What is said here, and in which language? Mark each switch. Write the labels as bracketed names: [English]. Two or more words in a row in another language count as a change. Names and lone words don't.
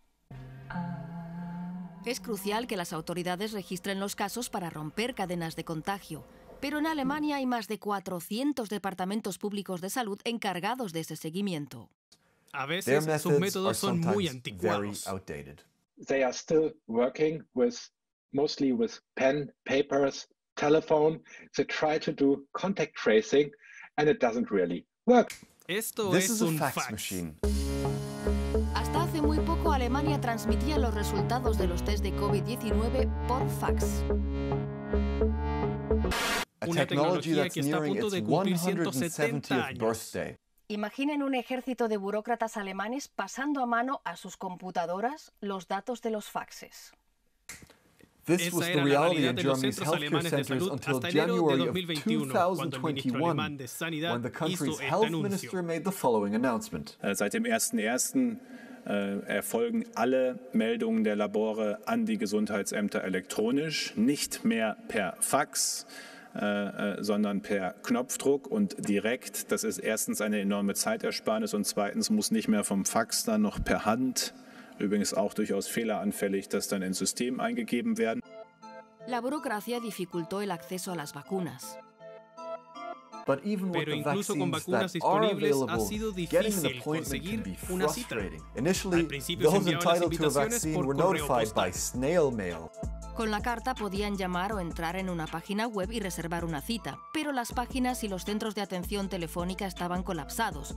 [Spanish] Es crucial que las autoridades registren los casos para romper cadenas de contagio. Pero en Alemania hay más de 400 departamentos públicos de salud encargados de ese seguimiento. A veces sus métodos son muy anticuados. [English] They are still working mostly with pen, papers, telephone. They try to do contact tracing and it doesn't really work. [Spanish] Esto es un fax machine. Hasta hace muy poco Alemania transmitía los resultados de los test de COVID-19 por fax. Una tecnología que está a punto de cumplir 170 años. Imaginen un ejército de burócratas alemanes pasando a mano a sus computadoras los datos de los faxes. Esa era la realidad de los centros alemanes de salud hasta enero de 2021, cuando el ministro alemán de Sanidad hizo este anuncio. [German] Seit dem 1.1. Erfolgen alle Meldungen der Labore an die Gesundheitsämter elektronisch, nicht mehr per Fax, sondern per Knopfdruck und direkt. Das ist erstens eine enorme Zeitersparnis und zweitens muss nicht mehr vom Fax dann noch per Hand, übrigens auch durchaus fehleranfällig, das dann ins System eingegeben werden. [Spanish] La burocracia dificultó el acceso a las vacunas. Pero incluso con vacunas disponibles ha sido difícil conseguir una cita. Al principio se enviaban las invitaciones por correo postal. Con la carta podían llamar o entrar en una página web y reservar una cita, pero las páginas y los centros de atención telefónica estaban colapsados.